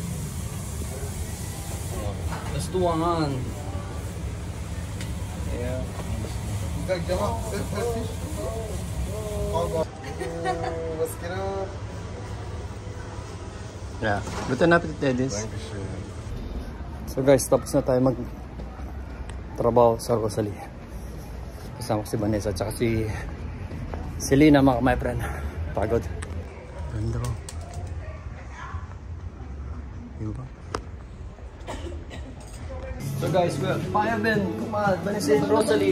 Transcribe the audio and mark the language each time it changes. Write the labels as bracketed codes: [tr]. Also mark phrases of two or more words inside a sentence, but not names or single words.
[en] Let's do one. Yeah. [de] Was geht ab? Yeah. Guten Appetit, Dennis. Dankeschön. [en] So guys, [tl] tapos na tayo mag trabaho sa Rosalie. Kasama ko si Vanessa at saka si Selena, mga [en] my friend. [tl] Pagod. Ganda ko. Yun ba? [en] So guys, we're Payaben, Kumal, Vanessa, Rosalie.